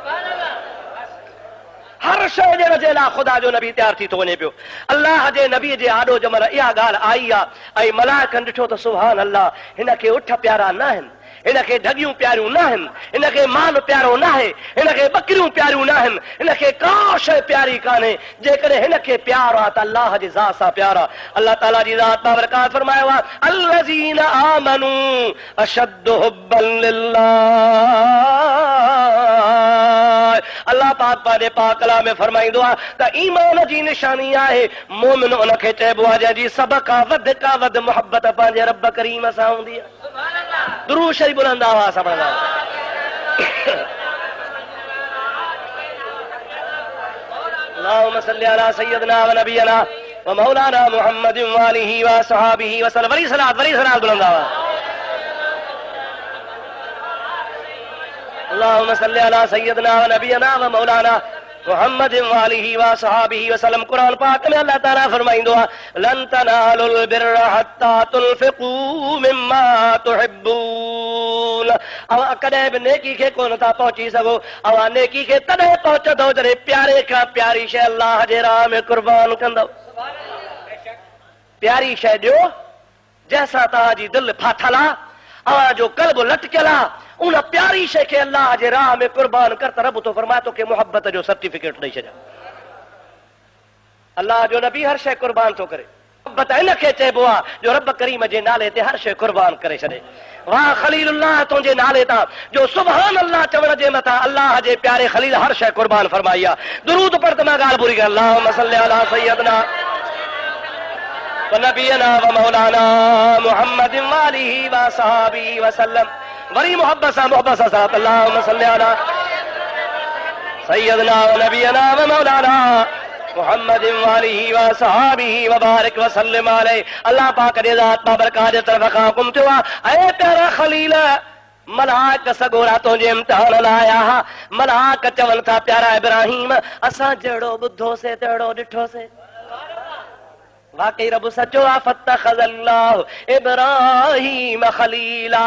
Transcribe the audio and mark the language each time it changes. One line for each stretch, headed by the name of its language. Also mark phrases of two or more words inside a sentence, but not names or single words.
Sindhi: हर शइ ॾियण जे लाइ ख़ुदा जो नबी तयारु थी थो वञे पियो अल्लाह जे नबी जे आॾो जमल इहा ॻाल्हि आई आहे ऐं मलाइकनि ॾिठो त
Arabic: سبحان الله
Sindhi: हिन खे उठ प्यारा न आहिनि हिन खे ढगियूं प्यारियूं न आहिनि हिन खे माल प्यारो न आहे हिन खे बकरियूं प्यारियूं न आहिनि हिन खे का शइ प्यारी कान्हे जेकॾहिं हिन खे प्यार आहे त अल्लाह जी ज़ात सां प्यार आहे अल्लाह ताला जी ज़ात बाबरकात फरमायो आहे
Arabic: الذين آمنوا أشد حبا
Sindhi: लिल्लाह अल्लाह पाक पंहिंजे पाक कलाम में फरमाईंदो आहे त ईमान जी निशानी आहे मोमिन उनखे चइबो आहे जंहिंजी सभ खां वधि मुहबत पंहिंजे रब करीम सां हूंदी आहे दुरूद शरीफ बुलंद आवाज़ सां पढ़ंदा
Arabic: اللهم صل على سيدنا ونبينا ومولانا محمد وآله وصحابه وسلم
Sindhi: वरी सलात बुलंद आवाज़
Arabic: اللهم صل على سيدنا ونبينا ومولانا محمد وآله وصحابه وسلم
Sindhi: कुरान पाक में अल्लाह ताला फरमाइंदो आहे
Arabic: لن تنالوا البر حتى تنفقوا مما تحبون
Sindhi: अवां कॾहिं बि नेकी खे कोन था पहुची सघो अवां नेकी खे तॾहिं पहुचंदव जॾहिं प्यारे खां प्यारी शइ अल्लाह जे राह में कुर्बान कंदव प्यारी शइ ॾियो जंहिंसां तव्हांजी दिलि फाथल आहे अवां जो क़ल्ब लटकियल आहे उन प्यारी शइ खे अल्लाह जे राह में कुर्बान कर त रब तो फरमाए तोखे मुहबत जो सर्टिफिकेट ॾेई छॾिया अल्लाह जो नबी हर शइ कुर्बान थो करे मुहबत इन खे चइबो आहे जो रब करीम जे नाले ते हर शइ कुर्बान करे छॾे वाह खलीलुल्लाह तुंहिंजे नाले तां जो
Arabic: سبحان الله
Sindhi: चवण जे मथां अल्लाह जे प्यारे खलील हर शइ कुर्बान फरमाई आहे दुरूद पढ़ त मां ॻाल्हि पूरी कर
Arabic: اللهم صل على سيدنا ونبينا ومولانا محمد وآله وصحابه وسلم
Sindhi: वरी मोहब्बत सां साथ
Arabic: اللهم صل على سيدنا ونبينا ومولانا محمد وآله وصحابه وبارك وسلم عليه
Sindhi: अल्लाह पाक जे ज़ात बाबरकात जे तरफ़ खां हुकुम थियो आहे ऐ प्यारा खलील मलाक सगोरा तुंहिंजे इम्तिहान लाइ आया मलाक चवनि था प्यारा इब्राहिम असां जहिड़ो ॿुधोसीं तहिड़ो ॾिठोसीं वाकई रब सचो आ
Arabic: فاتخذ الله إبراهيم خليلا.